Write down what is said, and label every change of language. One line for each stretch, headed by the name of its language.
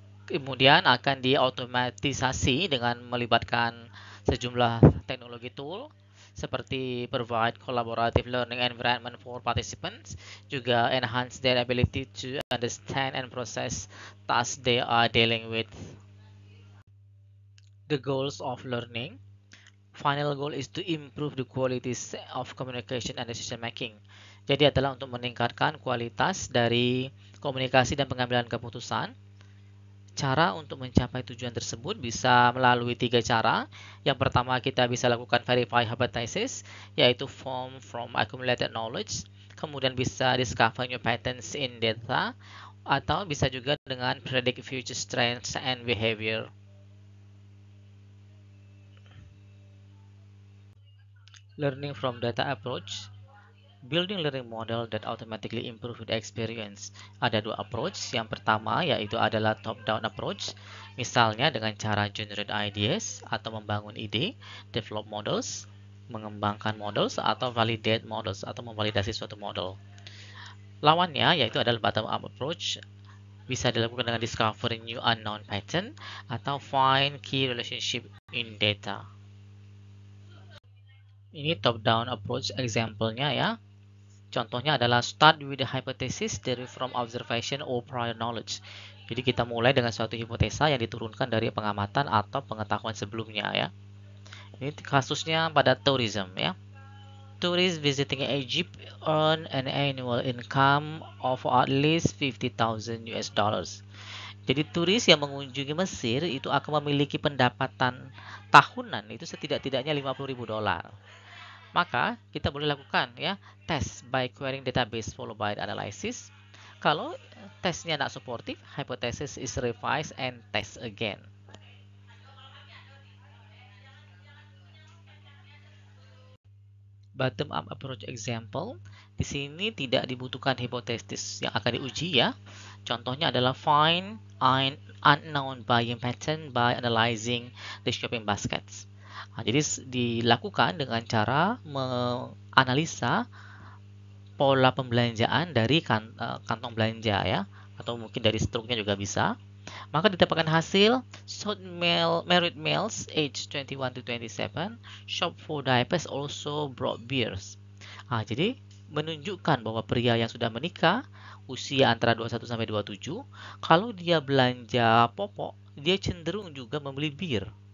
Indonesian: Kemudian akan diotomatisasi dengan melibatkan sejumlah teknologi tool seperti
English: provide collaborative learning environment for participants, juga enhance their ability to understand and process tasks they are dealing with. The goals of learning. Final goal is to improve the quality of communication and decision making.
Indonesian: Jadi adalah untuk meningkatkan kualitas dari komunikasi dan pengambilan keputusan. Cara untuk mencapai tujuan tersebut bisa melalui 3 cara. Yang pertama, kita bisa lakukan verify hypothesis, yaitu
English: form from accumulated knowledge.
Indonesian: Kemudian bisa
English: discover new patterns in data,
Indonesian: atau bisa juga dengan
English: predict future trends and behavior. Learning from data approach. Building learning model that automatically improve the experience.
Indonesian: Ada dua approach. Yang pertama yaitu adalah top-down approach. Misalnya dengan cara
English: generate ideas
Indonesian: atau membangun ide,
English: develop models,
Indonesian: mengembangkan models, atau
English: validate models
Indonesian: atau memvalidasi suatu model. Lawannya yaitu adalah bottom-up approach. Bisa dilakukan dengan
English: discovering new unknown pattern atau find key relationship in data. Ini top-down approach example-nya
Indonesian: ya. Contohnya adalah
English: start with the hypothesis derived from observation or prior knowledge.
Indonesian: Jadi kita mulai dengan suatu hipotesa yang diturunkan dari pengamatan atau pengetahuan sebelumnya ya. Ini kasusnya pada tourism ya.
English: Tourists visiting Egypt earn an annual income of at least 50,000 US dollars.
Indonesian: Jadi turis yang mengunjungi Mesir itu akan memiliki pendapatan tahunan itu setidak-tidaknya 50.000 dolar. Maka kita boleh lakukan ya tes
English: by querying database followed by analysis.
Indonesian: Kalau tesnya
English: not supportive, hypothesis is revised and test again. Bottom up approach example.
Indonesian: Di sini tidak dibutuhkan hipotesis yang akan diuji ya. Contohnya adalah
English: find an unknown buying pattern by analyzing the shopping baskets.
Indonesian: Nah, jadi dilakukan dengan cara menganalisa pola pembelanjaan dari kantong belanja ya, atau mungkin dari struknya juga bisa. Maka didapatkan hasil
English: married males age 21 to 27 shop for diapers also brought beers.
Indonesian: Nah, jadi menunjukkan bahwa pria yang sudah menikah usia antara 21 sampai 27 kalau dia belanja popok dia cenderung juga membeli bir.